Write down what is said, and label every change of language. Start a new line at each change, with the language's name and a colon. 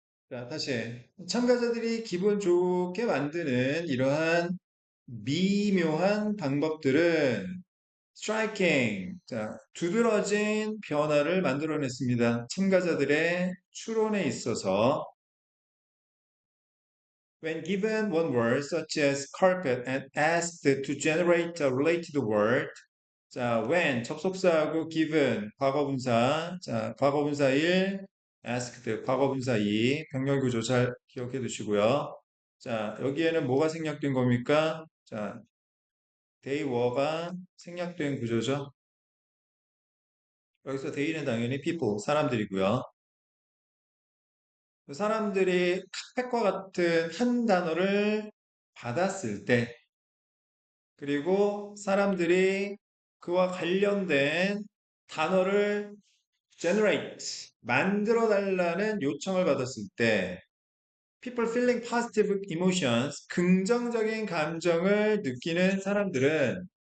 Korean: 자, 다시. 참가자들이 기분 좋게 만드는 이러한 미묘한 방법들은 striking, 자, 두드러진 변화를 만들어냈습니다. 참가자들의 추론에 있어서
English: when given one word such as carpet and asked to generate a related word,
Korean: 자, when 접속사하고 given 과거분사, 자, 과거분사 1, asked 과거분사 2, 병렬 구조 잘 기억해 두시고요. 자, 여기에는 뭐가 생략된 겁니까? 자, they were가 생략된 구조죠. 여기서 they는 당연히 people, 사람들이고요. 그 사람들이 카펫과 같은 한 단어를 받았을 때, 그리고 사람들이 그와 관련된 단어를 generate, 만들어 달라는 요청을 받았을 때,
English: people feeling positive emotions,
Korean: 긍정적인 감정을 느끼는 사람들은